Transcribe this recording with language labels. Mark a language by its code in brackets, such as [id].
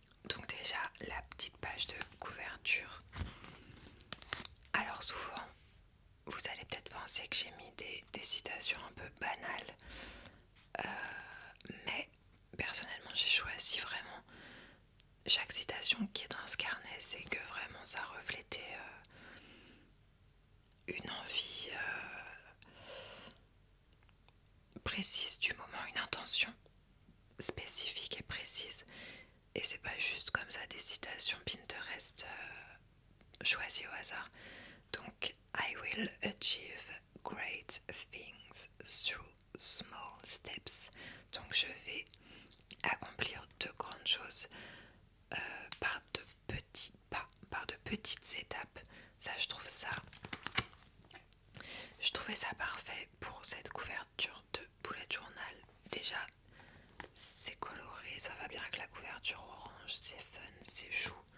[fr] Donc déjà la petite page de couverture. Alors souvent vous allez peut-être penser que j'ai mis des citations un peu banales, mais personnellement j'ai choisi vraiment chaque citation qui est dans ce carnet, c'est que vraiment ça reflétait une envie précise du moment, une intention spécifique et précise. Et c'est pas juste comme ça des citations Pinterest choisies au hasard. [en] Donc, I will achieve great things through small steps. [fr] Donc, je vais accomplir de grandes choses par de petits pas, par de petites étapes. Ça, je trouvais ça parfait pour cette couverture de bullet journal. Déjà, c'est coloré, ça va bien avec la couverture orange, c'est fun, c'est chou.